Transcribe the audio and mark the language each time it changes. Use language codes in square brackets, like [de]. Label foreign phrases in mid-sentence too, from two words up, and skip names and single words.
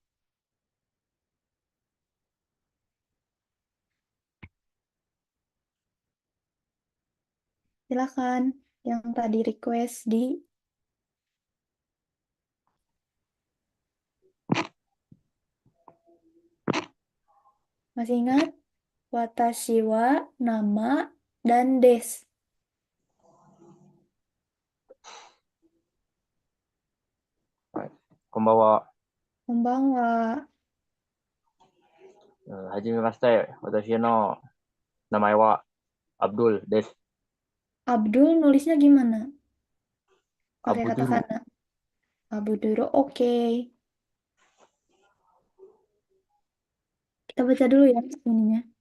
[id] Silakan yang tadi request di masih ingat? [ja] 私は [id] nama dan [ja] です. こんばんは。こんばんは。はじめまして。私の名前はアブドゥルです。 [id] Abdul nulisnya gimana? Pakai [ja] アブドゥル。 [id] katakana. Abuduro, oke. Kita baca dulu ya ininya.